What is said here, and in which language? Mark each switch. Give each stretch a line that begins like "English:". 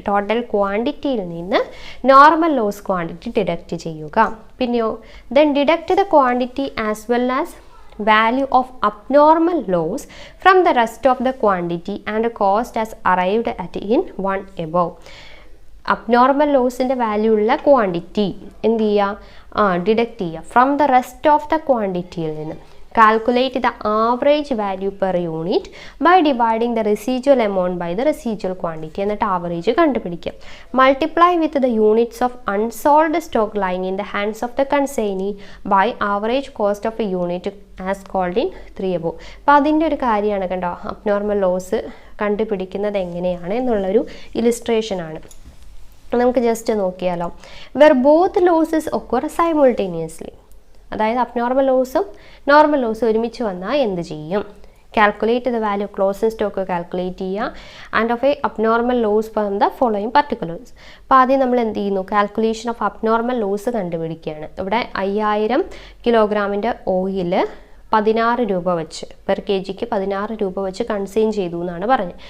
Malayalam: Total quantity യിൽ നിന്ന് normal loss quantity deduct ചെയ്യുക.
English: പിന്നെയോ then deduct the quantity as well as value of abnormal loss from the rest of the quantity and cost as arrived at in one above.
Malayalam: Abnormal ലോസിൻ്റെ value ഉള്ള quantity എന്ത് ചെയ്യുക, deduct ചെയ്യുക from the rest of the ക്വാണ്ടിറ്റിയിൽ നിന്ന്.
English: Calculate the average value per unit by dividing the residual amount by the residual quantity.
Malayalam: എന്നിട്ട് average കണ്ടുപിടിക്കുക.
English: Multiply with the units of unsold stock lying in the hands of the consignee by average cost of a unit as called in 3 above.
Malayalam: അപ്പോൾ അതിൻ്റെ ഒരു കാര്യമാണ് കണ്ടോ, abnormal loss കണ്ടുപിടിക്കുന്നത് എങ്ങനെയാണ് എന്നുള്ളൊരു ഇലിസ്ട്രേഷനാണ്. നമുക്ക് ജസ്റ്റ് നോക്കിയാലോ.
English: Where both losses occur simultaneously.
Malayalam: അതായത് അബ്നോർമൽ ലോസും നോർമൽ ലോസും ഒരുമിച്ച് വന്നാൽ എന്ത് ചെയ്യും,
English: calculate the value of closing stock
Malayalam: calculate ചെയ്യുക.
English: And of a abnormal loss from the following particulars.
Malayalam: അപ്പോൾ ആദ്യം നമ്മൾ എന്ത് ചെയ്യുന്നു, കാൽക്കുലേഷൻ ഓഫ് അബ്നോർമൽ ലോസ് കണ്ടുപിടിക്കുകയാണ്. ഇവിടെ 5000 കിലോഗ്രാമിൻ്റെ ഓയിൽ 16 രൂപ വെച്ച് പെർ കെ ജിക്ക് 16 രൂപ വെച്ച് കൺസൈൻ ചെയ്തു എന്നാണ് പറഞ്ഞത്.